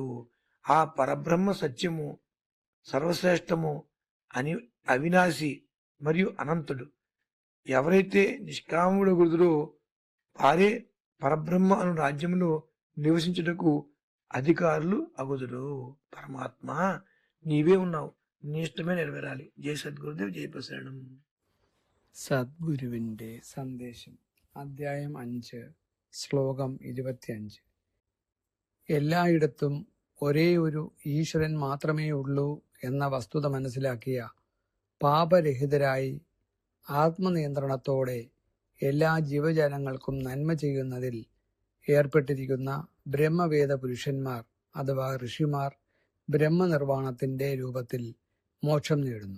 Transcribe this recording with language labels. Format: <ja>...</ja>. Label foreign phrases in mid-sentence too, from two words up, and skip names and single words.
<te>ఆ పరబ్రహ్మ సత్యము సర్వశ్రేష్టము అని అవినాశి మరియు అనంతుడు. ఎవరైతే నిష్కాముడగుదురో వారే పరబ్రహ్మ అను రాజ్యంలో నివసించుటకు అధికారులు అగుదురు. పరమాత్మ నీవే ఉన్నావు, నీ ఇష్టమే నెరవేరాలి. జై సద్గురుదేవ్, జై ప్రసరణం.</te> <ml>സദ്ഗുരുവിന്റെ സന്ദേശം അധ്യായം 5 ശ്ലോകം 25. എല്ലായിടത്തും ഒരേ ഒരു ഈശ്വരൻ മാത്രമേ ഉള്ളൂ എന്ന വസ്തുത മനസ്സിലാക്കിയ പാപരഹിതരായി ആത്മനിയന്ത്രണത്തോടെ എല്ലാ ജീവജാലങ്ങൾക്കും നന്മ ചെയ്യുന്നതിൽ ഏർപ്പെട്ടിരിക്കുന്ന ബ്രഹ്മവേദ പുരുഷന്മാർ അഥവാ ഋഷിമാർ ബ്രഹ്മനിർവാണത്തിന്റെ രൂപത്തിൽ മോക്ഷം നേടുന്നു.</ml>